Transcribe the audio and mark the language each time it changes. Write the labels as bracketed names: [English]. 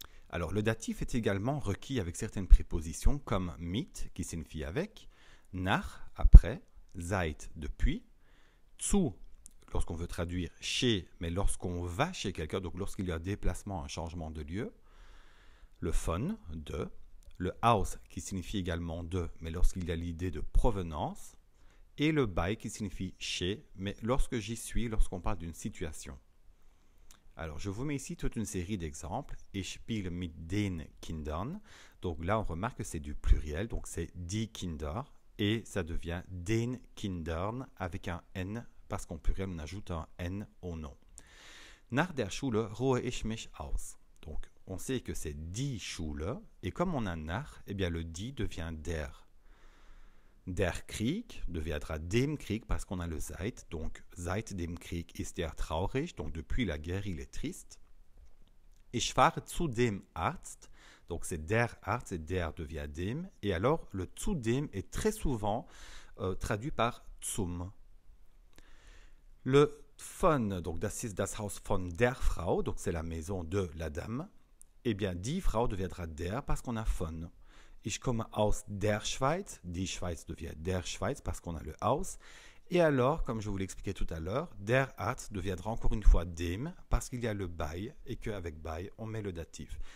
[French] Alors le datif est également requis avec certaines prépositions comme mit, qui signifie avec, nach, après, seit, depuis, zu, lorsqu'on veut traduire chez, mais lorsqu'on va chez quelqu'un, donc lorsqu'il y a un déplacement, un changement de lieu, le von, de, le aus, qui signifie également de, mais lorsqu'il y a l'idée de provenance, et le bei, qui signifie chez, mais lorsque j'y suis, lorsqu'on parle d'une situation. Alors, je vous mets ici toute une série d'exemples. [German] Ich spiele mit den Kindern. [French] Donc là, on remarque que c'est du pluriel, donc c'est die Kinder, et ça devient den Kindern avec un N, parce qu'en pluriel, on ajoute un N au nom. [German] Nach der Schule ruhe ich mich aus. [French] Donc, on sait que c'est die Schule, et comme on a nach, eh bien le die devient der. Der Krieg deviendra dem Krieg parce qu'on a le seit, donc [German] seit dem Krieg ist er traurig, [French] donc depuis la guerre il est triste. [German] Ich fahre zu dem Arzt, [French] donc c'est der Arzt et der devient dem, et alors le zu dem est très souvent traduit par zum. Le von, donc [German] das ist das Haus von der Frau, [French] donc c'est la maison de la dame, eh bien die Frau deviendra der parce qu'on a von. [German] Ich komme aus der Schweiz, [French] die Schweiz devient der Schweiz parce qu'on a le aus. Et alors, comme je vous l'expliquais tout à l'heure, der Arzt deviendra encore une fois dem parce qu'il y a le bei et qu'avec bei, on met le datif.